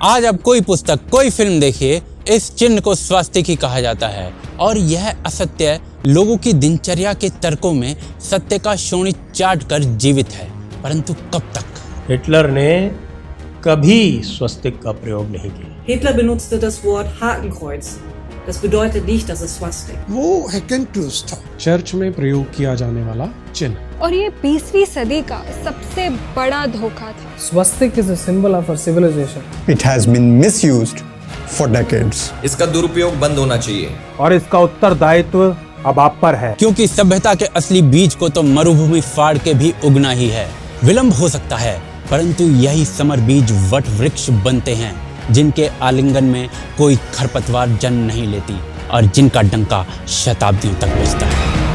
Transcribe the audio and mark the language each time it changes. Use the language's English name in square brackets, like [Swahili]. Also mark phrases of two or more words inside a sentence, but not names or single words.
[Hindi] आज अब कोई पुस्तक, कोई फिल्म देखिए, इस चिन्ह को स्वास्तिक ही कहा जाता है। और यह असत्य लोगों की दिनचर्या के तर्कों में सत्य का शोणित चाट कर जीवित है। परंतु कब तक? हिटलर ने कभी स्वस्तिक का प्रयोग नहीं किया। [German] Hitler benutzte das Wort Hakenkreuz. Das bedeutet nicht, dass es Swastik. [Hindi] वो हैकन क्रूज था। चर्च में प्रयोग किया जाने वाला चिन्ह। और ये 20वीं सदी का सबसे बड़ा धोखा था। [English] Swastik is a symbol of our civilization. It has been misused for decades. [Hindi] इसका दुरुपयोग बंद होना चाहिए और इसका उत्तरदायित्व अब आप पर है, क्योंकि सभ्यता के असली बीज को तो मरुभूमि फाड़ के भी उगना ही है। विलंब हो सकता है, परंतु यही समर बीज वट वृक्ष बनते हैं, जिनके आलिंगन में कोई खरपतवार जन्म नहीं लेती और जिनका डंका शताब्दियों तक बजता है।